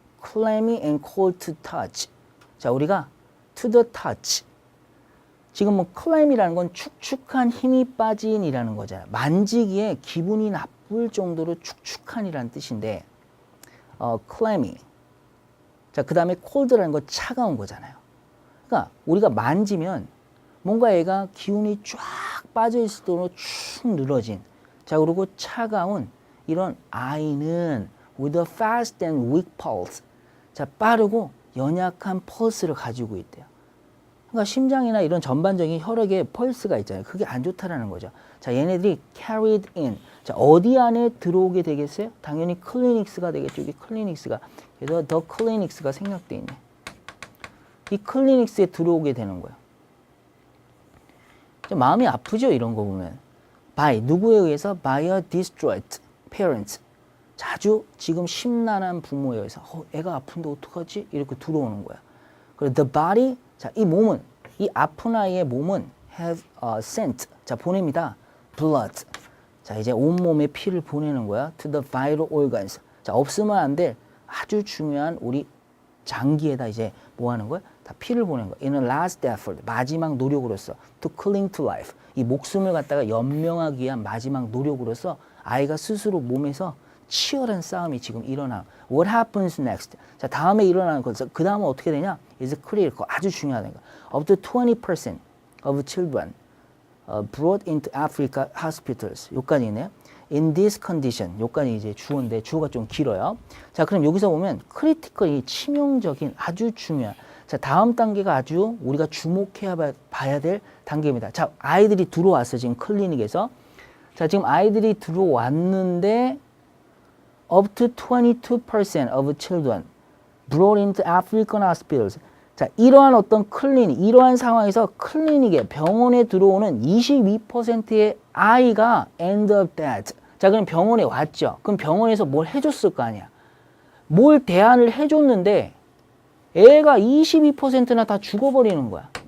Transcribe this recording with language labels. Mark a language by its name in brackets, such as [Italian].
[English] clammy and cold to touch. [Korean] 자, 우리가 [English] to the touch. [Korean] 지금 뭐 clam이라는 건 축축한 힘이 빠진이라는 거잖아요. 만지기에 기분이 나쁠 정도로 축축한이라는 뜻인데, clammy. 자, 그 다음에 cold라는 건 차가운 거잖아요. 그러니까 우리가 만지면 뭔가 얘가 기운이 쫙 빠져 있을 정도로 축 늘어진. 자, 그리고 차가운 이런 아이는 [English] with a fast and weak pulse. [Korean] 자, 빠르고 연약한 펄스를 가지고 있대요. 그러니까 심장이나 이런 전반적인 혈액에 펄스가 있잖아요. 그게 안 좋다라는 거죠. 자, 얘네들이 [English] carried in. [Korean] 자, 어디 안에 들어오게 되겠어요? 당연히 클리닉스가 되겠죠. 이게 클리닉스가. 그래서 더 클리닉스가 생략돼 있네. 이 클리닉스에 들어오게 되는 거예요. 좀 마음이 아프죠, 이런 거 보면. [English] by [Korean] 누구에 의해서? [English] by a distraught parent. [Korean] 자주 지금 심란한 부모에 의해서 애가 아픈데 어떡하지? 이렇게 들어오는 거야. 그리고 the body, 자, 이 몸은, 이 아픈 아이의 몸은 [English] have sent, [Korean] 자, 보냅니다. [English] blood. [Korean] 자, 이제 온몸에 피를 보내는 거야. [English] to the vital organs. [Korean] 자, 없으면 안 될 아주 중요한 우리 장기에다 이제 뭐 하는 거야? 다 피를 보내는 거야. [English] in a last effort, [Korean] 마지막 노력으로서 [English] to cling to life. [Korean] 이 목숨을 갖다가 연명하기 위한 마지막 노력으로서 아이가 스스로 몸에서 치열한 싸움이 지금 일어나. [English] What happens next? [Korean] 자, 다음에 일어나는 것. 그 다음은 어떻게 되냐? [English] is critical. [Korean] 아주 중요하다는 거. [English] Up to 20% of children brought into Africa hospitals. [Korean] 여기까지 있네요. [English] In this condition. [Korean] 여기까지 이제 주어인데 주어가 좀 길어요. 자, 그럼 여기서 보면 critically 치명적인 아주 중요한. 자, 다음 단계가 아주 우리가 주목해야 봐야 될 단계입니다. 자, 아이들이 들어왔어. 지금 클리닉에서. 자, 지금 아이들이 들어왔는데 [English] up to 22% of children brought into African hospitals. [Korean] 자, 이러한 어떤 클리닉, 이러한 상황에서 클리닉에 병원에 들어오는 22%의 아이가 [English] end up dead. [Korean] 자, 그럼 병원에 왔죠. 그럼 병원에서 뭘 해줬을 거 아니야. 뭘 대안을 해줬는데 애가 22%나 다 죽어버리는 거야.